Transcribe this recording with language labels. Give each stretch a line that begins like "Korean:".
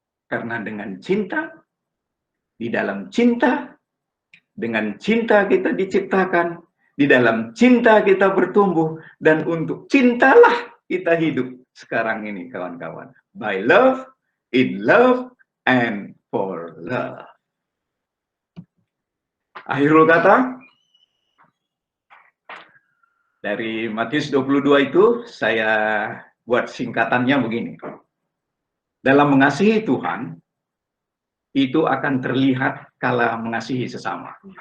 Indonesian: Karena dengan cinta, di dalam cinta, dengan cinta kita diciptakan, di dalam cinta kita bertumbuh, dan untuk cintalah kita hidup sekarang ini, kawan-kawan.
English: By love, in love, and for love.
Indonesian: Akhirul kata, dari Matius 22 itu, saya buat singkatannya begini. Dalam mengasihi Tuhan, itu akan terlihat kala mengasihi sesama.